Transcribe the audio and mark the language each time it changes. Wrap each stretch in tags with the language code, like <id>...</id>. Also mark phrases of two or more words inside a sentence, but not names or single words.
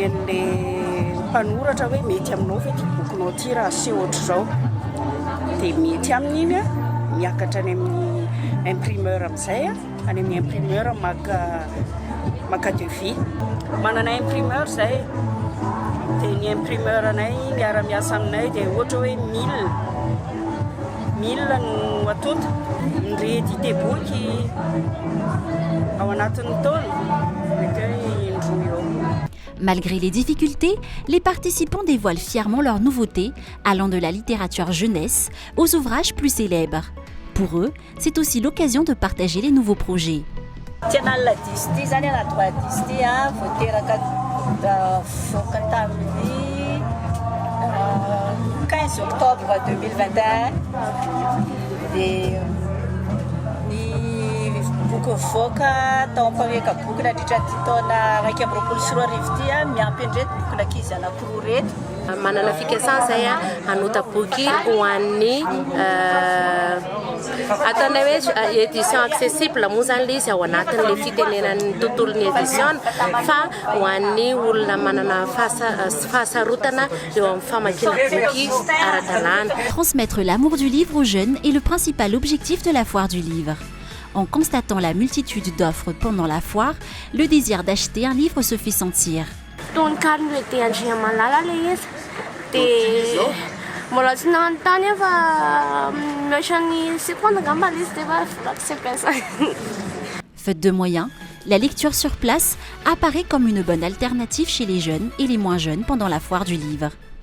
<mg>an'le mpanoratra hoe mety aminao ve ty bokinao ty raha aseho ohatr'izao dia mety amin'iny miakatra any amin'ny imprimeur amin'izay any amin'ny imprimeur maka devis manana imprimeur zay dia ny imprimeur anay miara-miasa aminay dia ohatra hoe 1000 no atota ny réédité boky ao anatin'ny taona mety hoe indroa eo.</mg> <fr>Malgré les difficultés, les participants dévoilent fièrement leurs nouveautés, allant de la littérature jeunesse aux ouvrages plus célèbres. Pour eux, c'est aussi l'occasion de partager les nouveaux projets. Le 15 octobre 2021,</fr> <mg>boky mivoaka tao ampameka boky nandritra ty taona 2024 ty miampy andreto boky nakizy anankiroa reto. Manana fikasana zay hanota boky ho an'ny ataonay hoe</mg> <fr>édition accessible</fr> <mg>moa zany le izy ao anatin'le fitenenan'ny tontolon'ny édition fa ho an'ny olona manana fahasarotana eo amin'ny famakiana boky ara-dalàna.</mg> <fr>Transmettre l'amour du livre aux jeunes est le principal objectif de la foire du livre. En constatant la multitude d'offres pendant la foire, le désir d'acheter un livre se fait sentir. Faute de moyens, la lecture sur place apparaît comme une bonne alternative chez les jeunes et les moins jeunes pendant la foire du livre.</fr>